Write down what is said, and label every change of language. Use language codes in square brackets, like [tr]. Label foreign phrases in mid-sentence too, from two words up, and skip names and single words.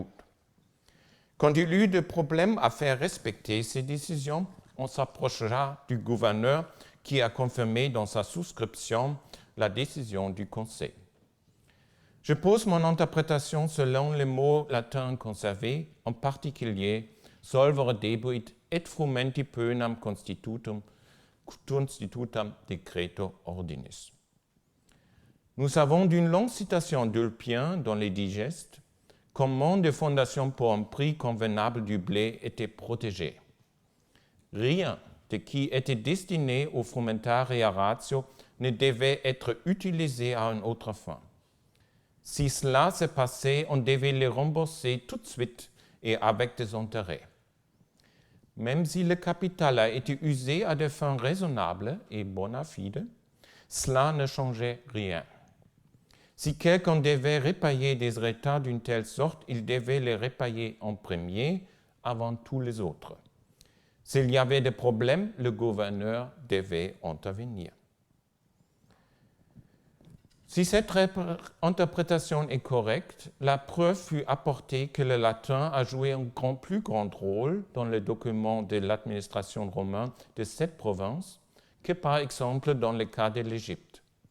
[fr] Quand il y eut des problèmes à faire respecter ces décisions, on s'approchera du gouverneur qui a confirmé dans sa souscription la décision du Conseil. Je pose mon interprétation selon les mots latins conservés, en particulier [la] solvere debuit [fr] et [la] frumenti pönam constitutum decreto ordinis. [fr] Nous savons d'une longue citation d'Ulpien dans les Digestes comment des fondations pour un prix convenable du blé étaient protégées. Rien de qui était destiné au [la] frumentaria ratio [fr] ne devait être utilisé à une autre fin. Si cela se passait, on devait les rembourser tout de suite et avec des intérêts. même si le capital a été usé à des fins raisonnables et [la] bona fide, [fr] cela ne changeait rien. Si quelqu'un devait repayer des retards d'une telle sorte, il devait les repayer en premier avant tous les autres. S'il y avait des problèmes, le gouverneur devait intervenir. Si cette interprétation est correcte, la preuve fut apportée que le latin a joué un plus grand rôle dans les documents de l'administration romaine de cette province que par exemple dans le cas de l'Égypte.